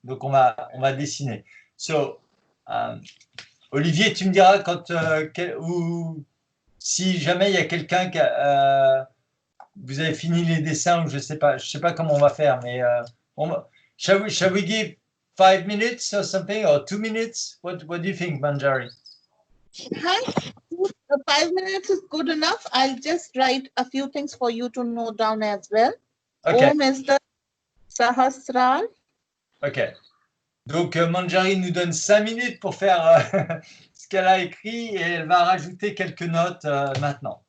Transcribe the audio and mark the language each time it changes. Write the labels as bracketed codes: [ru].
[fr] Donc on va dessiner. So, Olivier, tu me diras quand ou si jamais il y a quelqu'un qui vous avez fini les dessins ou je sais pas comment on va faire, mais [en] shall we give 5 minutes or something or 2 minutes? What do you think, Manjari? Hi, 5 minutes is good enough. I'll just write a few things for you to note down as well. Okay. Om is the Sahasrar. Okay. [fr] Donc, Manjari nous donne 5 minutes pour faire ce qu'elle a écrit et elle va rajouter quelques notes maintenant.